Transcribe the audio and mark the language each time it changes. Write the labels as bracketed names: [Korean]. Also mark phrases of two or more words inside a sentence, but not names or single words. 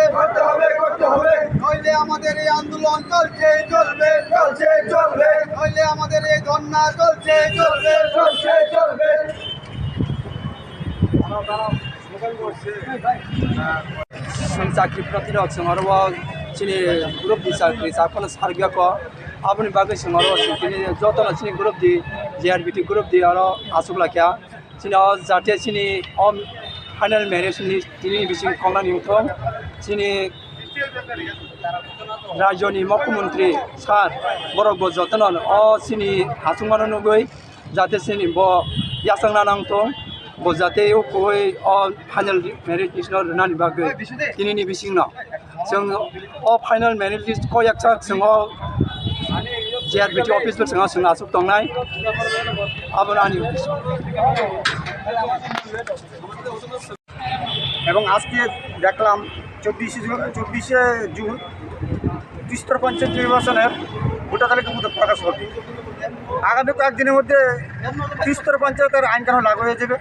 [Bangla] নইলে আমাদের এই আন্দোলন চলছে চলবে নইলে আমাদের এই ধর্ণা চলছে চলবে। চাকরি প্রার্থীরা [Kok Borok] सोंहरवा चिनी ग्रुप दी चाकरी साफल सारगिया को अपनी बागै सोंहरवा चिनी जतना चिनी ग्रुप दी JRBT ग्रुप दी आरो आसुबला क्या चिनी जाते चिनी [English] final merit list [Kok Borok] चिनी बिसिं खंनानि उथं चिनी राज्यनि मुख्यमंत्री सार बरग जतन चिनी हासुंगानो नुगै जाते चिनी ब यासंना नांगथं जाते कोई [English] final merit list [Kok Borok] नानी बागै दिनैनि बिसिंनो जों [English] final merit list [Kok Borok] को एकसा जोङो JRBT अफिसफोर जों आसुक दंनाय आबोनानि [Bangla] এবং আজকে দেখলাম 24শে জুন ত্রিস্তর পঞ্চায়েত নির্বাচনের ভোটার তালিকা প্রকাশ করবে। আগামী কয়েকদিনের মধ্যে ত্রিস্তর পঞ্চায়েতের আইন কানুন লাগু হয়ে যাবে।